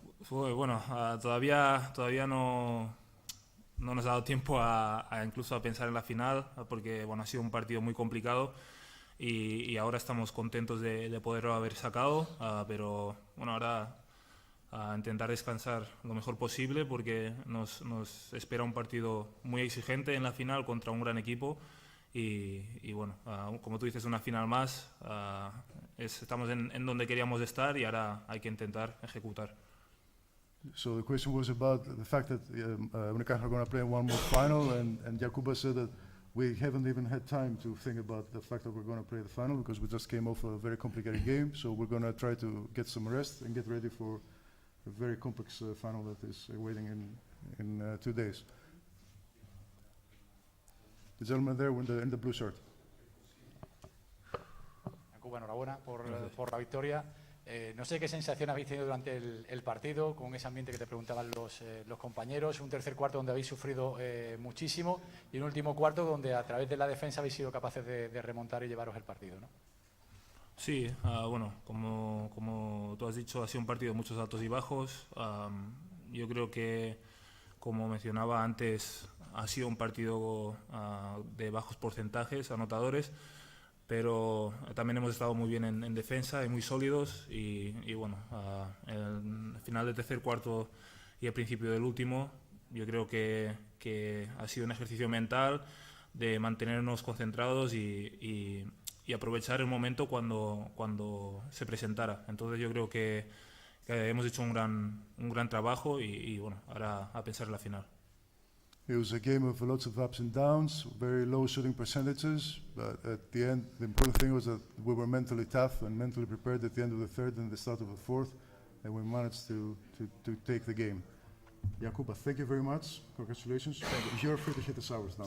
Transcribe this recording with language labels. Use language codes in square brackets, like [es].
[es] Bueno, todavía no nos ha dado tiempo incluso a pensar en la final, porque ha sido un partido muy complicado y ahora estamos contentos de poderlo haber sacado, pero ahora a intentar descansar lo mejor posible, porque nos espera un partido muy exigente en la final contra un gran equipo y como tú dices, una final más. Estamos en donde queríamos estar y ahora hay que intentar ejecutar. [en] So the question was about the fact that Unicaja are going to play one more final, and Jakuba said that we haven't even had time to think about the fact that we're going to play the final because we just came off a very complicated game. So we're going to try to get some rest and get ready for a very complex final that is waiting in 2 days. The gentleman there in the blue shirt. [es] Jakuba, enhorabuena por la victoria. No sé qué sensación habéis tenido durante el partido, con ese ambiente que te preguntaban los compañeros, un tercer cuarto donde habéis sufrido muchísimo y un último cuarto donde a través de la defensa habéis sido capaces de remontar y llevaros el partido, ¿no? Sí, como tú has dicho, ha sido un partido de muchos altos y bajos. Yo creo que, como mencionaba antes, ha sido un partido de bajos porcentajes anotadores, pero también hemos estado muy bien en defensa y muy sólidos y el final del tercer cuarto y el principio del último, yo creo que ha sido un ejercicio mental de mantenernos concentrados y aprovechar el momento cuando se presentara. Entonces yo creo que hemos hecho un gran trabajo y ahora a pensar en la final. [en] It was a game of lots of ups and downs, very low shooting percentages, but at the end, the important thing was that we were mentally tough and mentally prepared at the end of the third and the start of the fourth, and we managed to take the game. Jakuba, thank you very much. Congratulations. You're free to hit the showers now.